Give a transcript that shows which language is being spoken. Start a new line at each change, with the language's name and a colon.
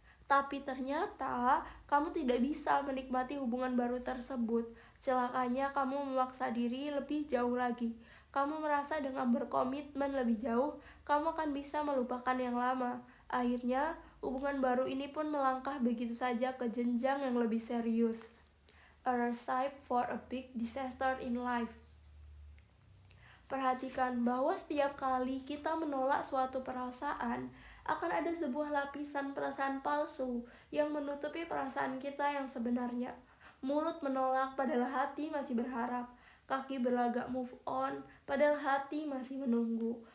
Indonesian: Tapi ternyata kamu tidak bisa menikmati hubungan baru tersebut. Celakanya kamu memaksa diri lebih jauh lagi. Kamu merasa dengan berkomitmen lebih jauh, kamu akan bisa melupakan yang lama. Akhirnya, hubungan baru ini pun melangkah begitu saja ke jenjang yang lebih serius.
English: A recipe for a big disaster in life.
Indonesian: Perhatikan bahwa setiap kali kita menolak suatu perasaan, akan ada sebuah lapisan perasaan palsu yang menutupi perasaan kita yang sebenarnya. Mulut menolak padahal hati masih berharap. Kaki berlagak move on padahal hati masih menunggu.